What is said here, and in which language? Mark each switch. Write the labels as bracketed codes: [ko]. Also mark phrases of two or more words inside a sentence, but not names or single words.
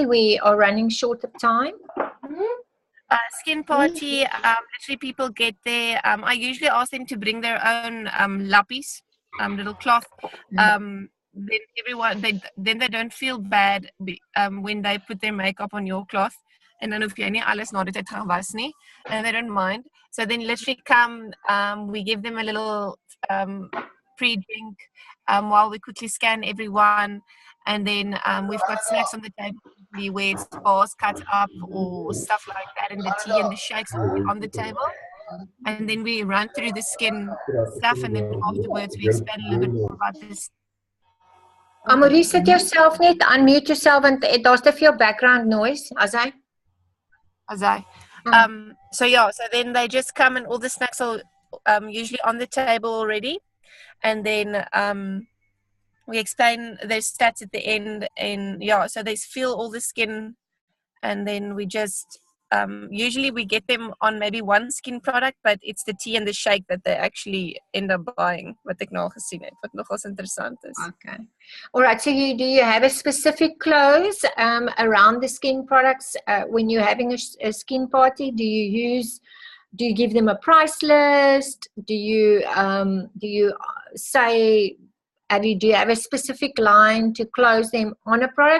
[en] We are running short of time. Skin party, literally people get there. I usually ask them to bring their own lappies, little cloth. Then everyone, then they don't feel bad when they put their makeup on your cloth. [af] En dan hoef jy nie alles na die tyd gaan was nie, [en] and they don't mind. So then literally come, we give them a little pre-drink while we quickly scan everyone, and then we've got snacks on the table where it's bars cut up or stuff like that, and the tea and the shakes on the table. And then we run through the skin stuff, and then afterwards we expand a little bit more about this. Amorie, sit yourself net, unmute yourself, and [af] daar's te veel [en] background noise. Azai. So then they just come, and all the snacks are usually on the table already, and then we explain their stats at the end, and so they feel all the skin, and then we just usually we get them on maybe one skin product, but it's the tea and the shake that they actually end up buying, [af] wat ek nou al gesien het, wat nogals interessant is. [en] Okay. All right, so do you have a specific close around the skin products when you're having a skin party? Do you give them a price list? Do you say, do you have a specific line to close them on a product?